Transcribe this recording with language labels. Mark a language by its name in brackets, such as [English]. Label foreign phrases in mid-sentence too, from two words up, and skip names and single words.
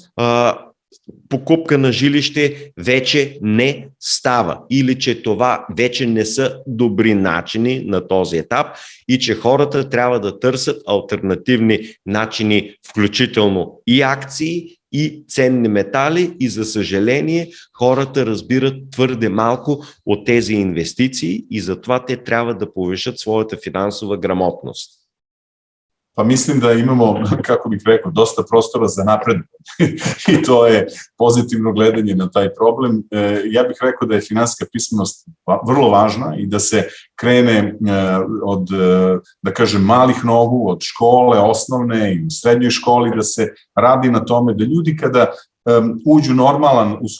[Bulgarian] покупка на жилище вече не става или че това вече не са добри начини на този етап и че хората трябва да търсят алтернативни начини, включително и акции, и ценни метали и за съжаление хората разбират твърде малко от тези инвестиции и затова те трябва да повишат своята финансова грамотност. [Serbian] Pa mislim da imamo, kako bih rekao, dosta prostora za napredovanje i to je pozitivno gledanje na taj problem. Ja bih rekao da je finansijska pismenost vrlo važna i da se krene od, da kažem, malih nogu, od škole, osnovne i u srednjoj školi, da se radi na tome da ljudi kada uđu u svoj